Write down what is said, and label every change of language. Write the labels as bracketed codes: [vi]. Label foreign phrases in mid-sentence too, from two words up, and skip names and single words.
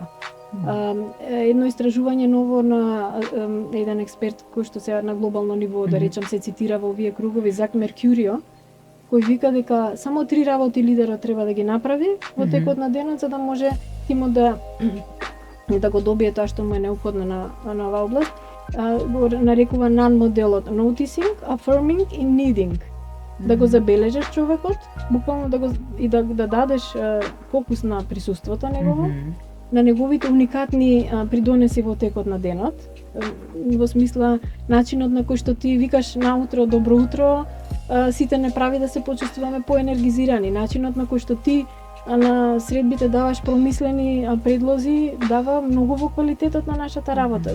[mk] Едно истражување ново на еден експерт кој што се на глобално ниво, да речам, се цитира во овие кругови, Зак Меркурио, кој вика дека само 3 работи лидерот треба да ги направи во текот на денот за да може тимот да го добие тоа што му е неопходно на оваа област. Го нарекува NAN моделот: [en] noticing, affirming и needing. [mk] Да го забележиш човекот, буквално да дадеш фокус на присуството негово, на неговите уникатни придонеси во текот на денот, во смисла начинот на кој што ти викаш наутро добро утро, сите не прави да се почувствуваме поенергизирани, начинот на кој што ти на средбите даваш промислени предлози дава многу во квалитетот на нашата работа.